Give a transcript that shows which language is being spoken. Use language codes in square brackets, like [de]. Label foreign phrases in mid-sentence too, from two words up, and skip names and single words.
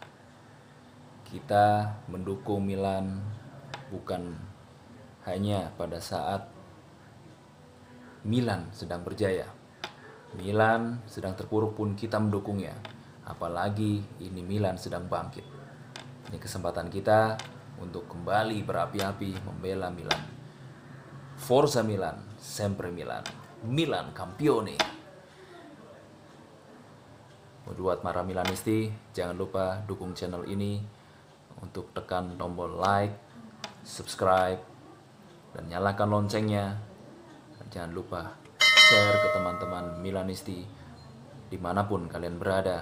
[id] Kita mendukung Milan bukan hanya pada saat Milan sedang berjaya. Milan sedang terpuruk pun kita mendukungnya. Apalagi ini Milan sedang bangkit. Ini kesempatan kita untuk kembali berapi-api membela Milan. [it] Forza Milan, sempre Milan. Milan campione. [id] Buat para Milanisti, jangan lupa dukung channel ini untuk tekan tombol [en] like, subscribe, [id] dan nyalakan loncengnya. Dan jangan lupa share ke teman-teman Milanisti dimanapun kalian berada.